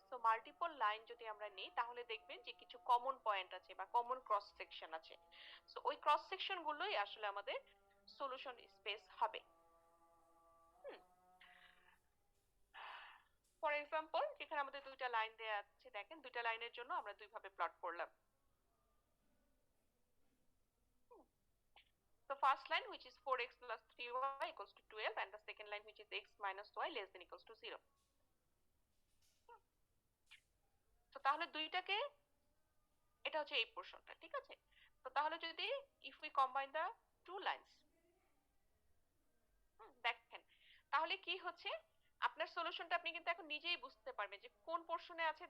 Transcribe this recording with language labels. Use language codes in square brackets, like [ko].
[bn] So multiple line যদি আমরা নিই তাহলে দেখবেন যে কিছু কমন পয়েন্ট আছে বা কমন ক্রস সেকশন আছে। সো ওই ক্রস সেকশন গুলোই আসলে আমাদের সলিউশন স্পেস হবে। ফর এক্সাম্পল, যেখানে আমাদের দুইটা লাইন দেয়া আছে, দেখেন দুইটা লাইনের জন্য আমরা দুইভাবে প্লট করলাম। [en] So first line, which is 4x plus 3y equals to 12, and the second line, which is x minus y less than equals to 0. [bn] তো তাহলে দুইটাকে, এটা হচ্ছে এই পোর্শনটা, ঠিক আছে। তো তাহলে যদি [en] if we combine the two lines, [bn] দেখেন তাহলে কি হচ্ছে, আপনার সলিউশনটা আপনি কিন্তু এখন নিজেই বুঝতে পারবেন যে কোন পোর্শনে আছে।